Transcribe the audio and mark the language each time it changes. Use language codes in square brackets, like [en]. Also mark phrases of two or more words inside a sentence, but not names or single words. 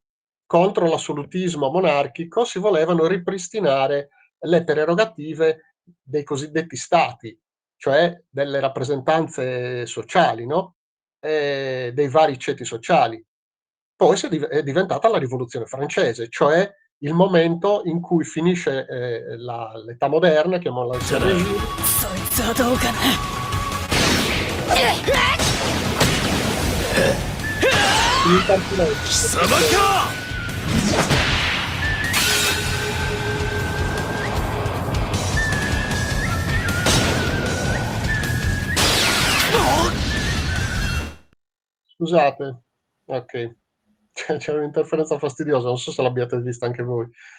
[it] Contro l'assolutismo monarchico si volevano ripristinare le prerogative dei cosiddetti stati, cioè delle rappresentanze sociali, no, dei vari ceti sociali. Poi è diventata la rivoluzione francese, cioè il momento in cui finisce, l'età moderna, chiamiamola l' [fr] Ancien Régime, [ja] そいつはどうかな。 [it] il [ja] 貴様か。 [it] Scusate, okay. C'è un'interferenza fastidiosa, non so se l'abbiate vista anche voi.